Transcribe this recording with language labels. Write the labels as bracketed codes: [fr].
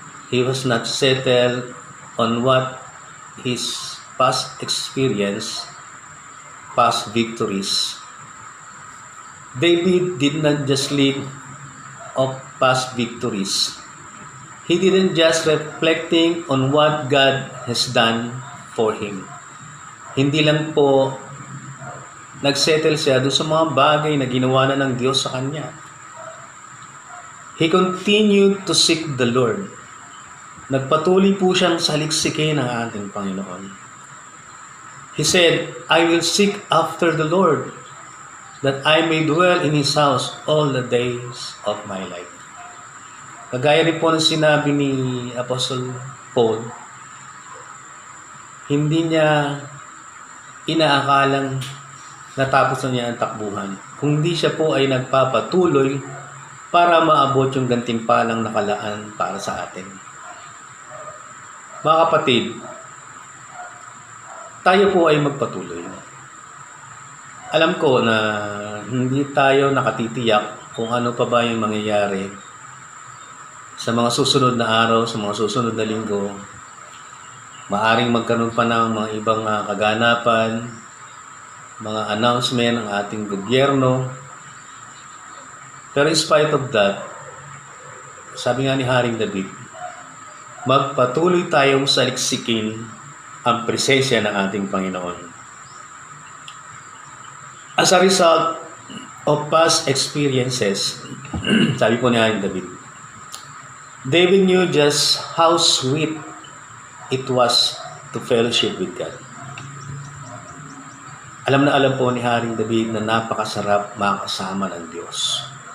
[en] He was not settled on what his past experience, past victories. David did not just live of past victories. He didn't just reflecting on what God has done for him. [tl] Hindi lang po nagsettle siya doon sa mga bagay na ginawa na ng Diyos sa kanya. [en] He continued to seek the Lord. [tl] Nagpatuloy po siyang saliksikin ng ating Panginoon. [en] He said, I will seek after the Lord, that I may dwell in His house all the days of my life. [tl] Kagaya rin po ng sinabi ni Apostle Paul, hindi niya inaakalang natapos na niya ang takbuhan, kundi siya po ay nagpapatuloy para maabot yung gantimpalang nakalaan para sa atin. Mga kapatid, tayo po ay magpatuloy. Alam ko na hindi tayo nakatitiyak kung ano pa ba yung mangyayari sa mga susunod na araw, sa mga susunod na linggo. Maaring magkaroon pa ng mga ibang kaganapan, mga announcement ng ating gobyerno. Pero [en] in spite of that, [tl] sabi nga ni Haring David, magpatuloy tayong saliksikin ang presensya ng ating Panginoon. [en] As a result of past experiences, [tl] sabi po ni Haring David, [en] David knew just how sweet it was to fellowship with God. [tl] Alam na alam po ni Haring David na napakasarap makasama ng Diyos.